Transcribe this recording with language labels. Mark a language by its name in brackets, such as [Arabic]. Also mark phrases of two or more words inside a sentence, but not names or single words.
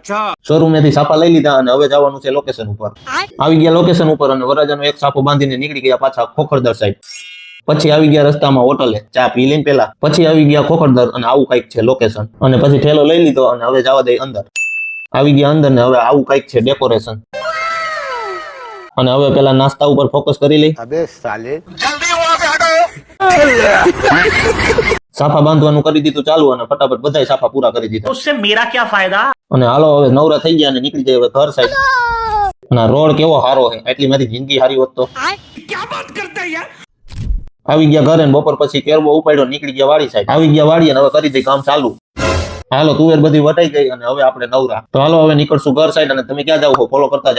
[Gujarati] શોરૂમ માંથી સાપા લઈ લીધા અને હવે જવાનું છે લોકેશન ઉપર। આવી ગયા લોકેશન ઉપર અને વરરાજાનો એક સાપો બાંધીને નીકળી ગયા પાછા ખોખરદર સાઈડ। પછી આવી ગયા રસ્તામાં હોટલે ચા પી લઈને પેલા, પછી આવી ગયા ખોખરદર અને આવું કઈક છે લોકેશન। અને પછી ઠેલો લઈ લીધો અને હવે જવા દે અંદર। આવી ગયા અંદર ને હવે આવું કઈક છે ડેકોરેશન। અને હવે પેલા નાસ્તા ઉપર ફોકસ કરી લઈ। [Hindi] अबे साले जल्दी वहां से हटो। [Gujarati] સાફા બાંધવાનું કરી દીધું ચાલુ અને ફટાફટ બધાય સાફા પૂરા કરી દીધા। [Hindi] उससे मेरा क्या फायदा। [Gujarati] અને હાલો હવે નવરા થઈ ગયા અને નીકળી જાય હવે ઘર સાઈડ। અને આ રોડ કેવો સારો છે, એટલી મારી જિંદગી હારી હોત તો। [Hindi] क्या बात करता है यार। [Gujarati] આવી ગયા ઘરે ને બપોર પછી કેરવો ઉપાડ્યો નીકળી ગયા વાડી સાઈડ। આવી ગયા વાડી અને હવે કરી દઈ કામ ચાલુ। હાલો તુવેર બધી વટાઈ ગઈ અને હવે આપણે નવરા। તો હાલો હવે નીકળશું ઘર સાઈડ અને તમે ક્યાં જાવ છો ફોલો કરતા જાઓ।